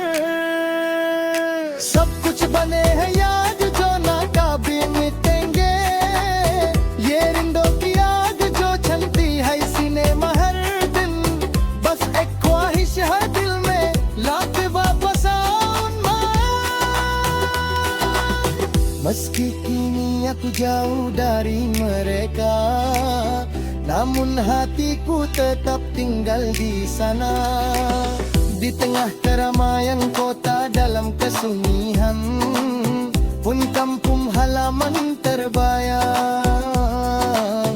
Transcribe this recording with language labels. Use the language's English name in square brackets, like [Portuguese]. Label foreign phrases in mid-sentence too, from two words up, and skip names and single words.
[Hindi] सब कुछ बने हैं याद जो ना कभी मिटेंगे. ये रिंदों की आग जो जलती है सीने में हर दिन. बस एक ख्वाहिश है दिल में लाख वापस आऊं मैं. [Indonesian] Meski kini aku jauh dari mereka, namun hatiku tetap tinggal di sana. Di tengah keramaian kota dalam kesunyian pun kampung halaman terbayang.